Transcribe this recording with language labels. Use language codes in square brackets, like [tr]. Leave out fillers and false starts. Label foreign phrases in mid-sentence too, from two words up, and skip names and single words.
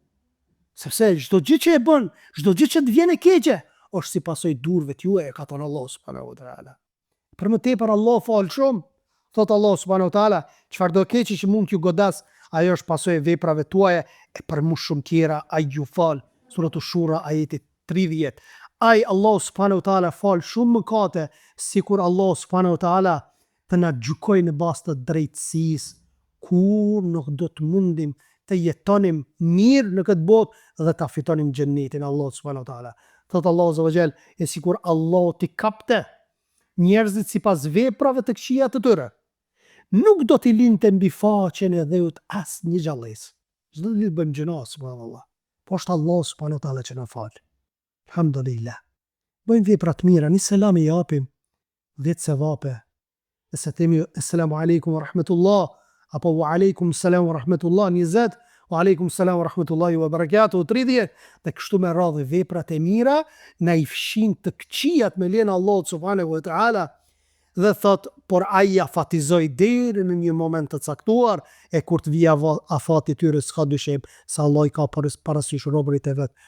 [sq] Sepse çdo gjë që e bën, çdo gjë që të vjen e keqe, është si pasojë durve t'juaja, ka thënë Allah [ar] سبحانه وتعالى. [sq] Për më tepër Allah fal shumë, thot Allah [ar] سبحانه وتعالى, [sq] çfarëdo keqe që mund t'ju godas, ajo është pasojë e veprave tuaja, e për më shumë tjera ai ju fal. Suratu Shura ajeti 30. Ai Allah [ar] سبحانه وتعالى [sq] fal shumë mëkate, sikur Allah [ar] سبحانه وتعالى [sq] të na gjykojë në bazë të drejtësisë. Kur nuk do të mundim të jetonim mirë në këtë botë dhe ta fitonim xhennetin Allah [ar] سبحانه وتعالى. [sq] Thot Allah [ar] عز وجل, [sq] e sikur Allah t'i kapte njerëzit sipas veprave të këqija të tyre, nuk do t'i linte mbi faqen e dheut as një gjallës. Çdo ditë bëjmë gjëna, subhanallahu. Po është Allah [ar] سبحانه وتعالى [sq] që na fal. Alhamdulillah. Bëjmë vepra të mira, një selam i japim, 10 sevape. Nëse themi [ar] السلام عليكم ورحمة الله, [sq] apo [ar] وعليكم السلام ورحمة الله, [sq] 20, [ar] وعليكم السلام ورحمة الله وبركاته, [sq] 30, dhe kështu me radhë veprat e mira na i fshin të këqijat me lejen e Allahut [ar] سبحانه وتعالى, [sq] dhe thot, por ai afatizoi deri në një moment të caktuar, e kur të vijë afati tyre s'ka dyshim se Allah i ka parasysh robërit e vet.